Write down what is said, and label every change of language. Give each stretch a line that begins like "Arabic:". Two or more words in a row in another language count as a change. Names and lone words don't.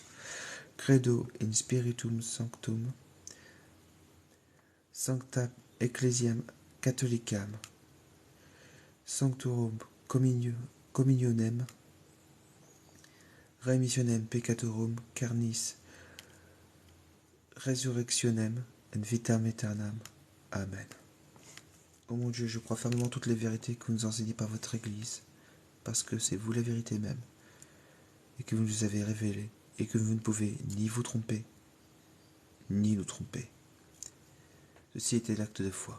Latin: Credo in Spiritum Sanctum, Sancta Ecclesiam Catholicam, Sanctorum Communionem, Remissionem Peccatorum Carnis, Resurrectionem et Vitam Aeternam. Amen.
French: Ô mon Dieu, je crois fermement toutes les vérités que vous nous enseignez par votre Église, parce que c'est vous la vérité même, et que vous nous avez révélées, et que vous ne pouvez ni vous tromper, ni nous tromper. Ceci était l'acte de foi.